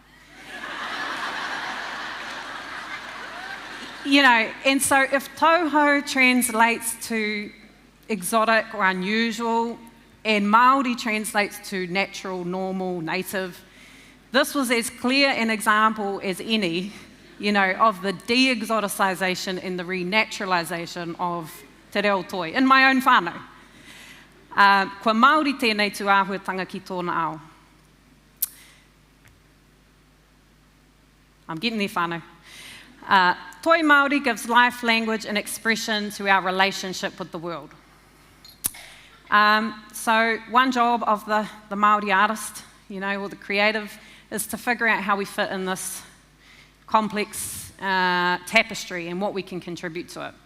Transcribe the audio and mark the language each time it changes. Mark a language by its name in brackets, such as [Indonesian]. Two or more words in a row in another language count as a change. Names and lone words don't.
[English] And so if toho translates to exotic or unusual, and Māori translates to natural, normal, native, this was as clear an example as any, of the de-exoticization and the renaturalization of [Māori] te reo toi, [English] in my own whānau. [Māori] Kua Māori tēnei tu āhuatanga ki tōna ao. [English] I'm getting there, whānau. [Māori] Toi Māori [English] gives life, language, and expression to our relationship with the world. So one job of the Māori artist, or the creative, is to figure out how we fit in this complex tapestry and what we can contribute to it.